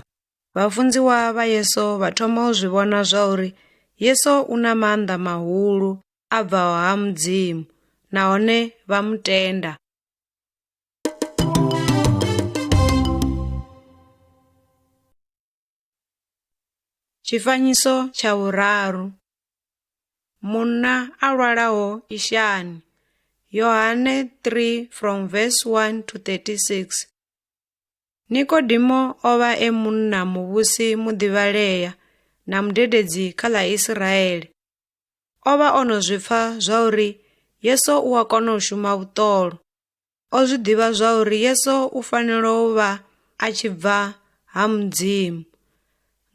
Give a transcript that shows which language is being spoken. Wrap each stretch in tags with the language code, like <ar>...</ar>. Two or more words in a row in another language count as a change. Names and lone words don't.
<ve>Vhafunziwa vha Yesu vha thoma u zwi vhona zwa uri Yesu u na maanḓa mahulu a bvaho ha Mudzimu, nahone vha mutenda. Tshifanyiso tsha vhuraru. Munna a lwalaho ishani.</ve> <en>Yohane 3 from verse 1 to 36.</en> <ve>Nikodimo o vha e munna muvhusi muḓivhalea na mudededzi kha ḽa Israele. O vha o no zwi pfa zwa uri Yesu u a kona u shuma vhuṱolo. O zwi ḓivha zwa uri Yesu u fanela u vha a tshi bva ha Mudzimu.</ve>